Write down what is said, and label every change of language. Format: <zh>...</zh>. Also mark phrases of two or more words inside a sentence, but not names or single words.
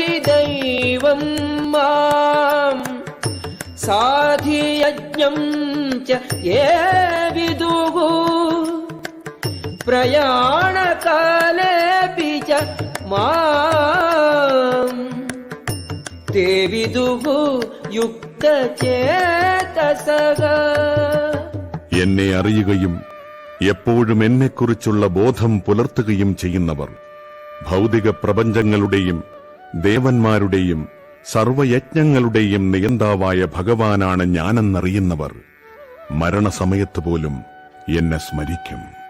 <sa>സാധിഭൂതാധിദൈവം മാം സാധിയജ്ഞം च ये विदुः प्रयाणकालेऽपि च माम् ते विदुः യുക്തചേതസഃ.</sa> <ml>എന്നെ അറിയുകയും എപ്പോഴും എന്നെക്കുറിച്ചുള്ള ബോധം പുലർത്തുകയും ചെയ്യുന്നവർ, ഭൗതിക പ്രപഞ്ചങ്ങളുടെയും ദേവന്മാരുടെയും സർവയജ്ഞങ്ങളുടെയും നിയന്താവായ ഭഗവാനാണ് ഞാനെന്നറിയുന്നവർ മരണസമയത്ത് പോലും എന്നെ സ്മരിക്കും.</ml>